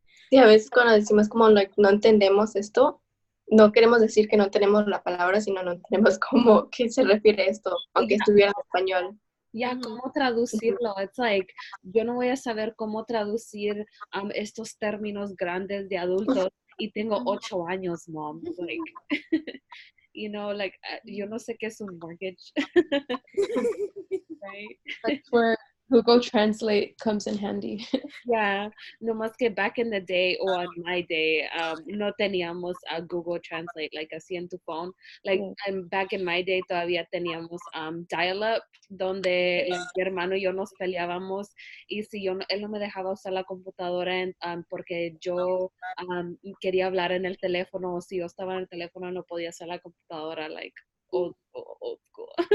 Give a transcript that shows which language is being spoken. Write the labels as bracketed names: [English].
[Spanish] Sí, a veces cuando decimos como no entendemos esto, no queremos decir que no tenemos la palabra, sino no entendemos cómo, qué se refiere esto, aunque estuviera en español. ¿Cómo traducirlo? [English] It's like, [Spanish] yo no voy a saber cómo traducir estos términos grandes de adultos y tengo 8 años, Mom. [English] Like, [Spanish] yo no sé qué es un mortgage. [English] Right? That's where Google Translate comes in handy. [Spanish] Yeah, no más que [English] back in the day or on my day, [Spanish] no teníamos a Google Translate, así en tu phone. [English] Back in my day [Spanish] todavía teníamos dial-up, donde mi hermano y yo nos peleábamos y si él no me dejaba usar la computadora porque yo quería hablar en el teléfono o si yo estaba en el teléfono no podía usar la computadora, [English] old school.